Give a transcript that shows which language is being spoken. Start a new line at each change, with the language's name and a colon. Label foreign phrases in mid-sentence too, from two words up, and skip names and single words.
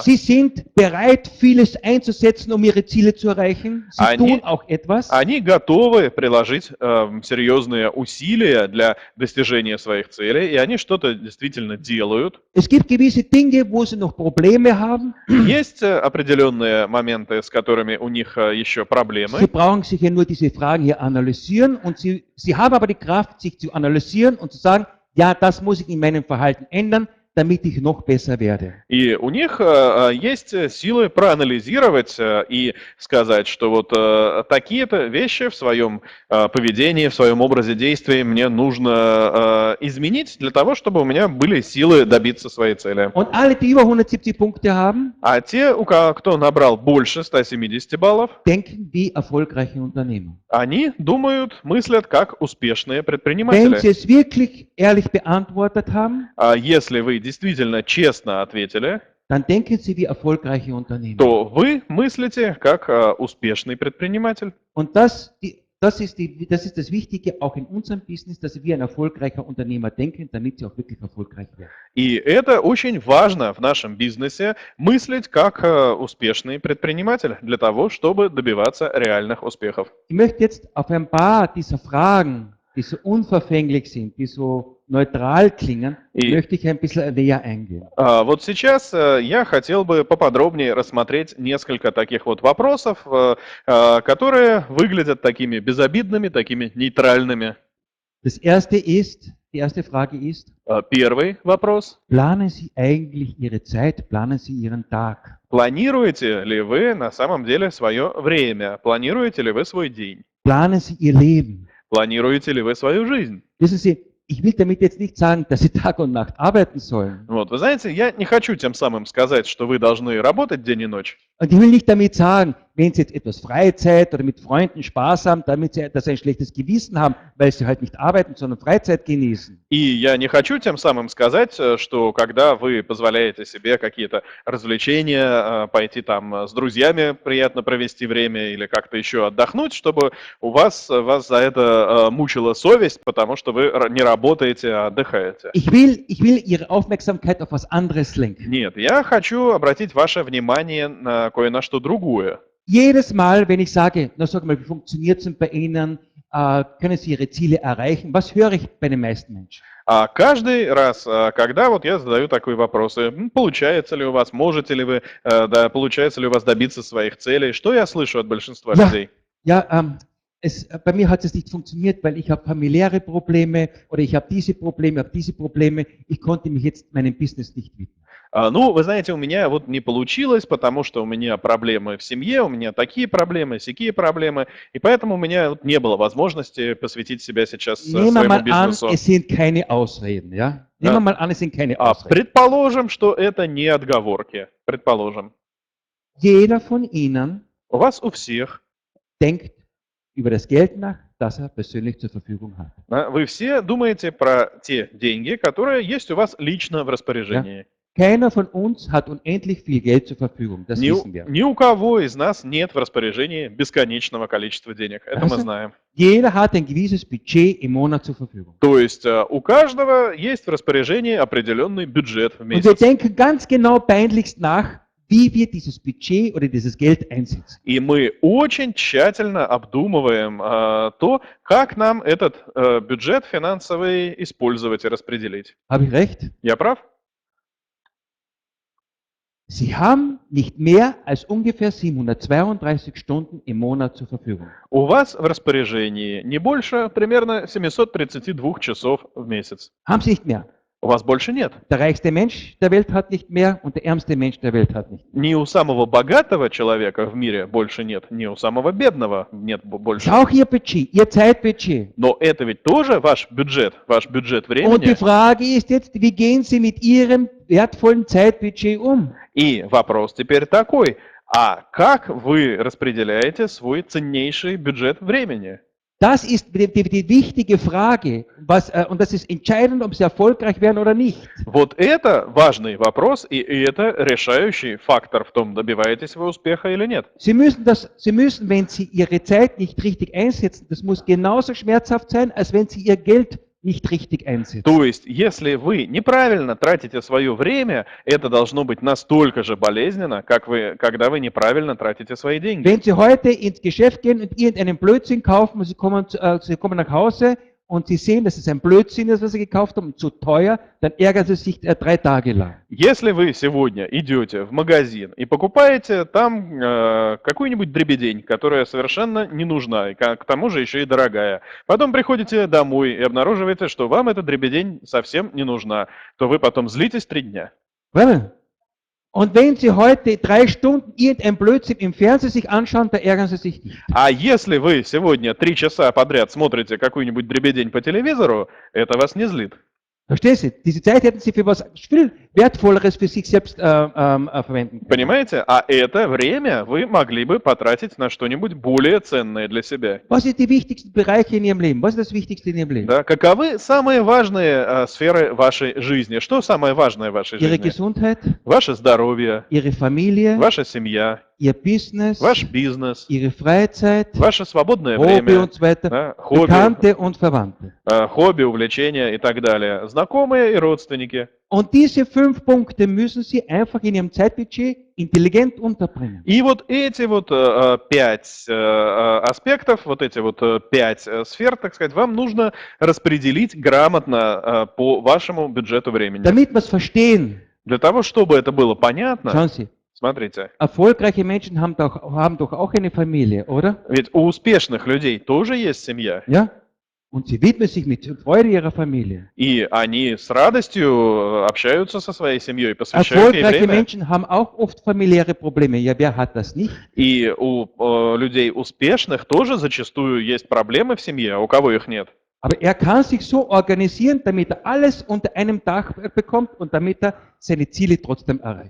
German: Sie sind bereit, vieles einzusetzen, um ihre Ziele zu erreichen. Sie
Russian: Они-
German: tun auch etwas.
Russian: Они готовы приложить серьезные усилия для достижения своих целей, и они что-то действительно делают.
German: Es gibt gewisse Dinge, wo sie noch Probleme haben.
Russian: Есть определенные моменты, с которыми у них еще
German: Sie
Russian: проблемы.
German: brauchen sich ja nur diese Fragen hier analysieren und sie haben aber die Kraft, sich zu analysieren und zu sagen, ja, das muss ich in meinem Verhalten ändern, damit ich noch besser werde.
Russian: И у них есть силы проанализировать и сказать, что вот такие-то вещи в своем поведении, в своем образе действий мне нужно изменить для того, чтобы у меня были силы добиться своей цели.
German: Und alle, die über 170 Punkte haben,
Russian: А те, кто набрал больше 170 баллов,
German: denken wie erfolgreiche Unternehmer.
Russian: они думают, мыслят как успешные
German: Wenn
Russian: предприниматели.
German: sie es wirklich ehrlich beantwortet haben,
Russian: А если вы действительно честно ответили,
German: dann denken sie wie erfolgreiche Unternehmer.
Russian: то вы мыслите как успешный предприниматель.
German: Und das ist das Wichtige auch in unserem Business, dass wir wie ein erfolgreicher Unternehmer denken, damit sie auch wirklich erfolgreich werden.
Russian: И это очень важно в нашем бизнесе, мыслить как успешный предприниматель для того, чтобы добиваться реальных успехов.
German: Ich möchte jetzt auf ein paar dieser Fragen, die so unverfänglich sind, die so neutral klingen, möchte ich ein bisschen näher eingehen.
Russian: Вот сейчас я хотел бы поподробнее рассмотреть несколько таких вот вопросов, которые выглядят такими безобидными, такими нейтральными.
German: Die erste Frage ist,
Russian: Первый вопрос.
German: planen Sie eigentlich Ihre Zeit, planen Sie Ihren Tag?
Russian: Планируете ли вы на самом деле свое время? Планируете ли вы свой день?
German: Planen Sie Ihr Leben?
Russian: Планируете ли вы свою жизнь?
German: Wissen Sie, ich will damit jetzt nicht sagen, dass Sie Tag und Nacht arbeiten sollen.
Russian: Вот, вы знаете, я не хочу тем самым сказать, что вы должны работать день и ночь.
German: Und ich will nicht damit sagen, wenn Sie jetzt etwas Freizeit oder mit Freunden Spaß haben, damit Sie ein schlechtes Gewissen haben, weil Sie halt nicht arbeiten, sondern Freizeit genießen.
Russian: И я не хочу тем самым сказать, что когда вы позволяете себе какие-то развлечения, пойти там с друзьями приятно провести время или как-то еще отдохнуть, чтобы вас за это мучила совесть, потому что вы не работаете, а отдыхаете.
German: Ich will Ihre Aufmerksamkeit auf was anderes lenken.
Russian: Нет, я хочу обратить ваше внимание на кое-на что другое.
German: Jedes Mal, wenn ich sage, na sag mal, wie funktioniert es denn bei Ihnen? Können Sie Ihre Ziele erreichen? Was höre ich bei den meisten Menschen?
Russian: А каждый раз, когда вот я задаю такие вопросы, получается ли у вас, можете ли вы, да, получается ли у вас добиться своих целей, что я слышу от большинства людей?
German: Ja, bei mir hat es nicht funktioniert, weil ich habe familiäre Probleme oder ich habe diese Probleme, ich konnte mich jetzt meinem Business nicht widmen.
Russian: Ну, вы знаете, у меня вот не получилось, потому что у меня проблемы в семье, у меня такие проблемы, сякие проблемы, и поэтому у меня вот не было возможности посвятить себя сейчас
German: Nehmen wir
Russian: своему
German: mal an,
Russian: бизнесу.
German: es sind keine Ausreden, ja? Nehmen wir mal an, es sind keine Ausreden.
Russian: Предположим, что это не отговорки. Предположим.
German: Jeder von Ihnen
Russian: У вас у всех,
German: denkt über das Geld nach, das er persönlich zur Verfügung hat.
Russian: вы все думаете про те деньги, которые есть у вас лично в распоряжении.
German: Keiner von uns hat unendlich viel Geld zur Verfügung, das wissen wir.
Russian: Ни у кого из нас нет в распоряжении бесконечного количества денег. Это мы знаем.
German: Jeder hat ein gewisses Budget im Monat zur Verfügung.
Russian: То есть у каждого есть в распоряжении определенный бюджет в
German: Und wir
Russian: месяц.
German: denken ganz genau peinlichst nach, wie wir dieses Budget oder dieses Geld einsetzen.
Russian: И мы очень тщательно обдумываем то, как нам этот бюджет финансовый использовать и распределить.
German: Habe ich recht?
Russian: Я прав?
German: Sie haben nicht mehr als ungefähr 732 Stunden im Monat zur Verfügung.
Russian: У вас в распоряжении не больше примерно 732 часов в месяц.
German: Haben Sie nicht mehr.
Russian: У вас больше нет.
German: Der reichste Mensch der Welt hat nicht mehr und der ärmste Mensch der Welt hat nicht mehr.
Russian: Ни у самого богатого человека в мире больше нет, ни у самого бедного нет
German: Das
Russian: больше.
German: ist auch Ihr Budget, Ihr Zeitbudget.
Russian: Но это ведь тоже ваш бюджет
German: Und die
Russian: времени.
German: Frage ist jetzt, wie gehen Sie mit Ihrem wertvollen Zeitbudget um?
Russian: И вопрос теперь такой, а как вы распределяете свой ценнейший бюджет времени?
German: Das ist die wichtige Frage. Und das ist entscheidend, ob Sie erfolgreich werden oder nicht.
Russian: Вот это важный вопрос, и это решающий фактор в том, добиваетесь вы успеха или нет.
German: Sie müssen, wenn Sie Ihre Zeit nicht richtig einsetzen, das muss genauso schmerzhaft sein, als wenn Sie Ihr Geld nicht richtig einsetzen.
Russian: То есть, если вы неправильно тратите свое время, это должно быть настолько же болезненно, как когда вы неправильно тратите свои деньги.
German: Wenn Sie heute ins Geschäft gehen und irgendeinen Blödsinn kaufen und Sie kommen nach Hause und Sie sehen, dass es ein Blödsinn ist, was Sie gekauft haben, und zu teuer, dann ärgern Sie sich 3 Tage lang.
Russian: Если вы сегодня идете в магазин и покупаете там какую-нибудь дребедень, которая совершенно не нужна, и к тому же еще и дорогая, потом приходите домой и обнаруживаете, что вам эта дребедень совсем не нужна, то вы потом злитесь 3 дня. Правильно?
German: Und wenn Sie heute 3 Stunden irgendein Blödsinn im Fernsehen sich anschauen, da ärgern Sie sich nicht.
Russian: А если вы сегодня 3 часа подряд смотрите какую-нибудь дребедень по телевизору, это вас не злит.
German: Verstehen Sie? Diese Zeit hätten Sie für was viel Wertvolleres für sich selbst verwenden können.
Russian: Понимаете? А это время вы могли бы потратить на что-нибудь более ценное для себя.
German: Was sind die wichtigsten Bereiche in Ihrem Leben? Was ist das Wichtigste in Ihrem Leben?
Russian: Да? Каковы самые важные сферы вашей жизни? Что самое важное в вашей
German: Ihre
Russian: жизни?
German: Gesundheit,
Russian: Ваше здоровье,
German: Ihre Familie,
Russian: ваша семья,
German: Ihr Business,
Russian: ваш бизнес,
German: Ihre Freizeit,
Russian: ваше свободное
German: Hobby
Russian: время,
German: und so weiter,
Russian: да, хобби,
German: Bekannte und Verwandte.
Russian: хобби, увлечения и так далее, знакомые и родственники.
German: Und diese 5 Punkte müssen Sie einfach in Ihrem Zeitbudget intelligent unterbringen.
Russian: И вот эти вот 5 аспектов, вот эти вот 5 сфер, так сказать, вам нужно распределить грамотно по вашему бюджету времени.
German: Damit wir es verstehen,
Russian: Для того, чтобы это было понятно,
German: schauen Sie,
Russian: смотрите,
German: erfolgreiche Menschen haben doch auch eine Familie, oder?
Russian: ведь у успешных людей тоже есть семья,
German: Ja? Und sie widmen sich mit Freude ihrer Familie.
Russian: и они с радостью общаются со своей семьей, посвящают ей
German: Erfolgreiche
Russian: время.
German: Menschen haben auch oft familiäre Probleme. Ja, wer hat das nicht?
Russian: И у людей успешных тоже зачастую есть проблемы в семье, а у кого их нет?
German: Aber er kann sich so organisieren, damit er alles unter einem Dach bekommt und damit er seine Ziele trotzdem erreicht.